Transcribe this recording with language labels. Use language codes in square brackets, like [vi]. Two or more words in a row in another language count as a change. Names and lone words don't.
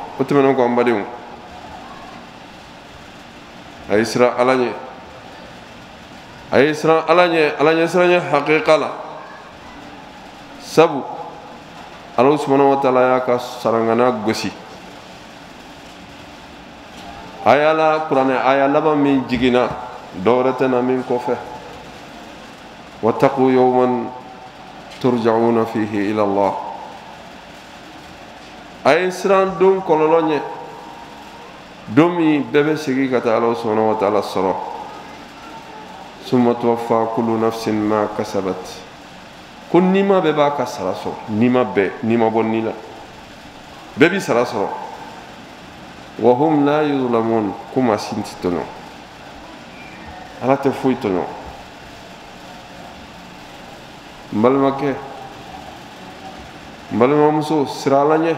[bm] O tɛmɛnen kɔ an badenw, a ye siran Ala ɲɛ, a ye siran Ala ɲɛ, Ala ɲɛsiranɲɛ hakika la. Sabu Ala [ar] سبحانه وتعالى [bm] y'a ka sarangana gosi. A y'a la kuranɛ aya laban min jiginna dɔwɛrɛ tɛ na min kɔfɛ. [ar] واتقوا يوما ترجعون فيه إلى الله. [bm] A ye siran don kɔlɔlɔ ɲɛ, don min bɛɛ bɛ segin ka taa Ala [ar] سبحانه وتعالى [bm] sɔrɔ. [ar] ثم توفى كل نفس ما كسبت. [bm] Ko nima bɛɛ b'a ka sara sɔrɔ, nima bɛɛ, nima bɔ ni la, bɛɛ bi sara sɔrɔ. [ar] وهم لا يظلمون, [bm] ko maa si tɛ tɔɲɔ, Ala tɛ foyi tɔɲɔ. N balimakɛ, n balimamuso, sira Ala ɲɛ.